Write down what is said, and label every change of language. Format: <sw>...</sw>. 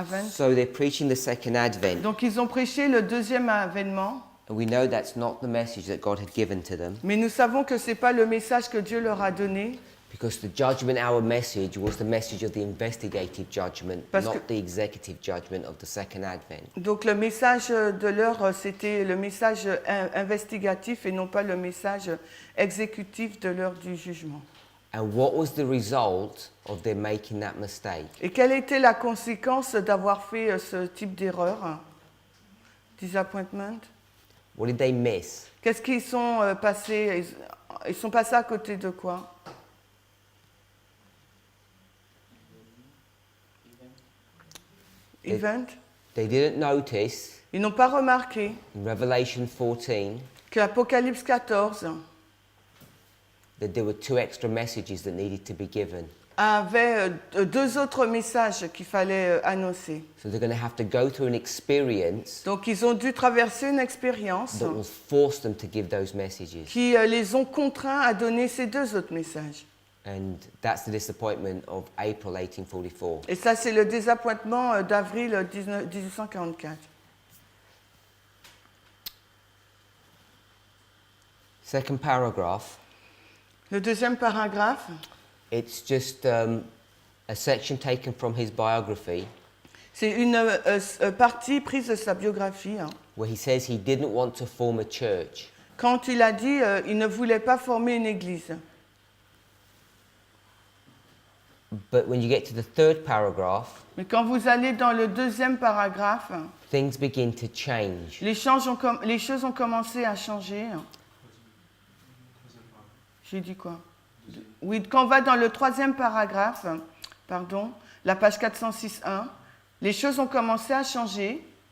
<en>So they're preaching the second advent.</en> <fr>Donc ils ont prêché le deuxième avènement,</fr> <en>And we know that's not the message that God had given to them.</en> <fr>mais nous savons que c'est pas le message que Dieu leur a donné.</fr> <en>Because the judgment hour message was the message of the investigative judgment, not the executive judgment of the second advent.</en> <fr>Donc le message de l'heure, c'était le message investigatif et non pas le message exécutif de l'heure du jugement.</fr> <en>And what was the result of their making that mistake?</en> <fr>Et quelle était la conséquence d'avoir fait ce type d'erreur?</fr> <en>Disappointment. What did they miss?</en> <fr>Qu'est-ce qu'ils sont passés? Ils sont passés à côté de quoi?</fr> <en>Event. They didn't notice</en> <fr>Ils n'ont pas remarqué</fr> <en>in Revelation 14</en> <fr>que Apocalypse 14</fr> <en>that there were two extra messages that needed to be given.</en> <fr>avait deux autres messages qu'il fallait annoncer.</fr> <en>So they're going to have to go through an experience</en> <fr>Donc ils ont dû traverser une expérience</fr> <en>that will force them to give those messages.</en> <fr>qui les ont contraints à donner ces deux autres messages.</fr> <en>And that's the disappointment of April 1844.</en> <fr>Et ça, c'est le désappointement d'avril 1844.</fr> <en>Second paragraph,</en> <fr>Le deuxième paragraphe,</fr> <en>it's just a section taken from his biography</en> <fr>c'est une partie prise de sa biographie,</fr> <en>where he says he didn't want to form a church.</en> <fr>quand il a dit il ne voulait pas former une église.</fr> <en>But when you get to the third paragraph,</en> <fr>Mais quand vous allez dans le deuxième paragraphe,</fr> <en>things begin to change.</en> <fr>les choses ont commencé à changer. J'ai dit quoi? Oui, quand on va dans le troisième paragraphe, pardon, la page 406.1, les choses ont commencé à changer.</fr>